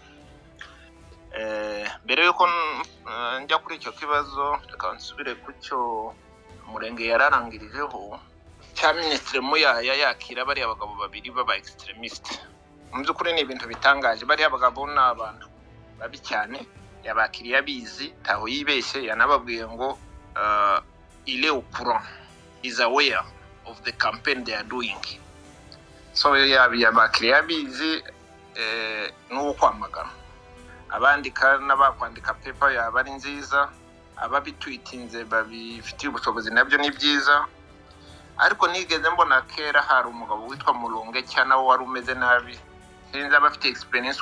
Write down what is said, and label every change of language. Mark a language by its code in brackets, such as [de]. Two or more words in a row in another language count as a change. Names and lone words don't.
[rw] Mbere yuko njya kuri icyo kibazo, reka nsubire ku cyo Murenge yararangirijeho cya Minisitiri Muyaya yakira bari abagabo babiri baba extremist. Mu by'ukuri ni ibintu bitangaje. Bari abagabo n'abantu babi cyane, yabakiriye abizi, taho yibeshye, yanababwiye ngo [fr] il est au courant, [en] is aware of the campaign they are doing. [rw] So yabakiriye abizi n'uwo kwamagana. Abandika n'abakwandika paper yaba ari nziza, ababitweetinze babifitiye ubushobozi nabyo ni byiza. ariko nigeze mbona kera hari umugabo witwa Mulonge cyane wari umeze nabi sinzi abafite experience